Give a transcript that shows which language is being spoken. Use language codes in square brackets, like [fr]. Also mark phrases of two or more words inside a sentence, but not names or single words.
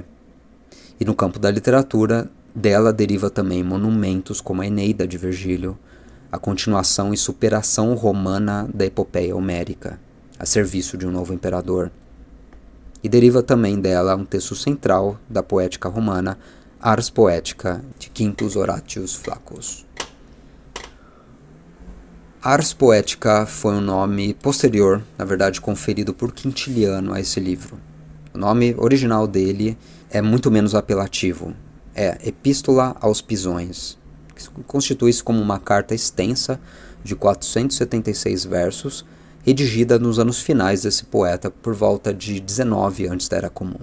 [pt] E no campo da literatura, dela deriva também monumentos como a Eneida de Virgílio, a continuação e superação romana da epopeia homérica, a serviço de um novo imperador. E deriva também dela um texto central da poética romana, Ars Poetica, de Quintus Horatius Flaccus. Ars Poetica foi um nome posterior, na verdade conferido por Quintiliano a esse livro. O nome original dele é muito menos apelativo, é Epístola aos Pisões, que constitui-se como uma carta extensa de 476 versos, redigida nos anos finais desse poeta por volta de 19 antes da Era Comum.